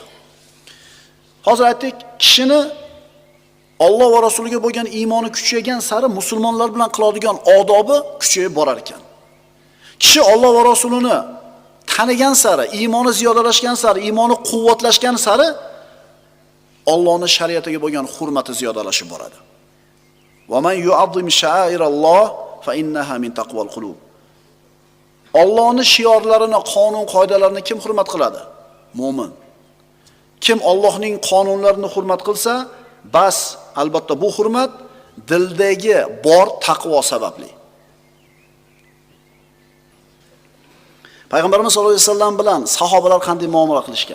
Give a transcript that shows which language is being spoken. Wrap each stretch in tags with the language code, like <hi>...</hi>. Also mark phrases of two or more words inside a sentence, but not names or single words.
<uz>Hozir aytdik, kishini Alloh va Rasuliga bo'lgan iymoni kuchaygan sari musulmonlar bilan qiladigan odobi kuchayib borar ekan. Kishi Alloh va Rasulini tanigan sari, iymoni ziyodalashgan sari, iymoni quvvatlashgan sari Allohning shariatiga bo'lgan hurmati ziyodalashib boradi.</uz> <ar>ومن يعظم شعائر الله فإنها من تقوى القلوب.</ar> <uz>Allohning shiorlarini, qonun qoidalarini kim hurmat qiladi? Mo'min. Kim Allohning qonunlarini hurmat qilsa, bas, albatta bu hurmat dildagi bor taqvo sababli. Payg'ambarimiz sollallohu alayhi vasallam bilan sahobalar qanday muomala qilishgan?</uz>